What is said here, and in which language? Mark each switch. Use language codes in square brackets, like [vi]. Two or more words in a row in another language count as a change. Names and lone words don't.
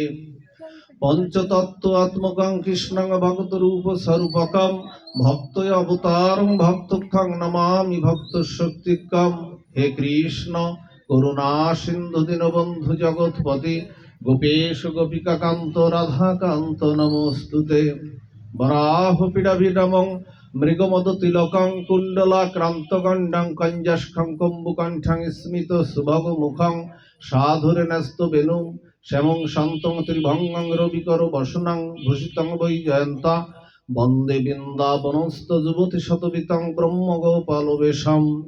[sa] পঞ্চতত্ত্ব আত্মকং কৃষ্ণং ভক্ত রূপ স্বরূপকম ভক্তয় অবতারং ভক্তক্ষং নমামি ভক্ত শক্তিকম। হে কৃষ্ণ করুণা সিন্ধু দীনবন্ধু জগৎপতি গোপেশ গোপিকা কান্ত রাধাকান্ত নমস্তুতে। বরাহ পীড়াভিডমং মৃগমদ তিলকং কুণ্ডলাক্রান্তগণ্ডং কঞ্জস্খং কম্বুকণ্ঠং স্মিত সুভগ মুখং সাধুরে ন্যস্ত বেনুং শ্যামং শান্তং ত্রিভঙ্গং রবিকর বসনং ভূষিতং বৈজয়ন্তা বন্দে বৃন্দাবনস্থ যুবতী শতবিতং ব্রহ্মগোপালবেশম।